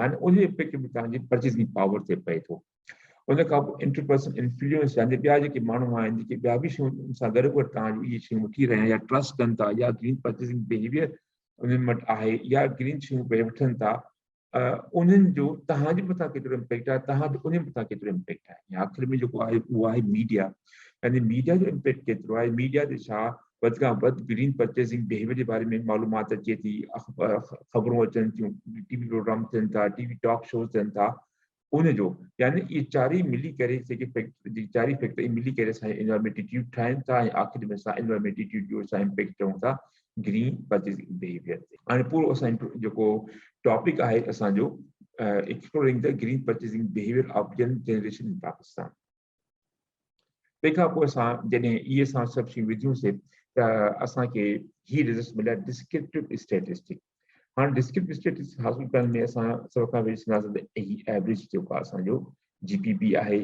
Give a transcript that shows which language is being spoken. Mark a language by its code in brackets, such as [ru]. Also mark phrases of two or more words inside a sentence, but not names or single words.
[sd] हाणे उन इफेक्ट में तव्हांजी [en] purchasing power [sd] ते पए थो। उन खां पोइ [en] interpersonal influence, [sd] यानी ॿिया जेके माण्हू आहिनि जेके ॿिया बि शयूं सां गॾु गॾु तव्हांजो इहे शयूं वठी रहिया आहिनि या ट्रस्ट कनि था, या [en] green purchasing behavior [sd] उन्हनि वटि आहे, या ग्रीन शयूं पे वठनि था, उन्हनि जो तव्हांजे मथां केतिरो इम्पैक्ट आहे, तव्हांजो उन मथां केतिरो इम्पैक्ट आहे। या आख़िर में जेको आहे उहो आहे मीडिया, यानी मीडिया जो इम्पैक्ट केतिरो आहे। मीडिया ते छा वधि खां वधि [en] green purchasing behavior [sd] जे बारे में मालूमात अचे थी, ख़बरूं अचनि थियूं, [en] TV program [sd] थियनि था, [en] TV talk shows [sd] थियनि था, उनजो यानी इहे चारई मिली करे जेके चारई फैक्टर मिली करे असांजे [en] environment attitude [sd] ठाहिनि था, ऐं आख़िर में असां [en] environment attitude [sd] जो असां इम्पैक्ट चऊं था [en] green purchasing behavior [sd] ते। हाणे पूरो असांजो जेको टॉपिक आहे असांजो [en] exploring the green purchasing behavior of young generation in Pakistan. [sd] तंहिंखां पोइ असां जॾहिं इहे असां सभु शयूं विधियूंसीं त असांखे ही रिज़ल्ट मिलिया [en] descriptive statistic. [sd] हाणे [en] descriptive statistic [sd] हासिल करण में असां सभ खां पहिरीं ॾिसंदासीं त ही एवरेज जेको आहे असांजो GPP आहे।